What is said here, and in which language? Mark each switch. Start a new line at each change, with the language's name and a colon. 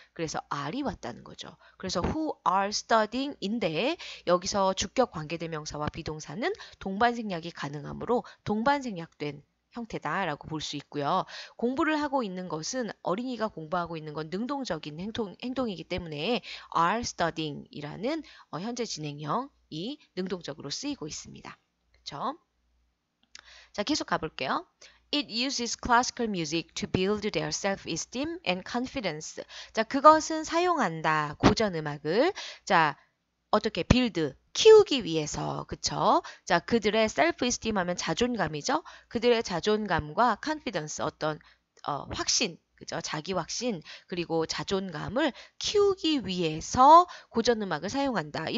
Korean: 그래서 are이 왔다는 거죠. 그래서
English: who are studying
Korean: 인데 여기서 주격 관계대명사와 비동사는 동반생략이 가능하므로 동반생략된 형태다라고 볼 수 있고요. 공부를 하고 있는 것은 어린이가 공부하고 있는 건 능동적인 행동이기 때문에
English: are studying
Korean: 이라는 현재 진행형이 능동적으로 쓰이고 있습니다. 그렇죠? 자, 계속 가볼게요.
English: It uses classical music to build their self-esteem and confidence.
Korean: 자, 그것은 사용한다. 고전 음악을. 자, 어떻게 build, 키우기 위해서. 그쵸? 자, 그들의 self-esteem 하면 자존감이죠. 그들의 자존감과 confidence, 어떤 확신, 그죠? 자기 확신 그리고 자존감을 키우기 위해서 고전 음악을 사용한다.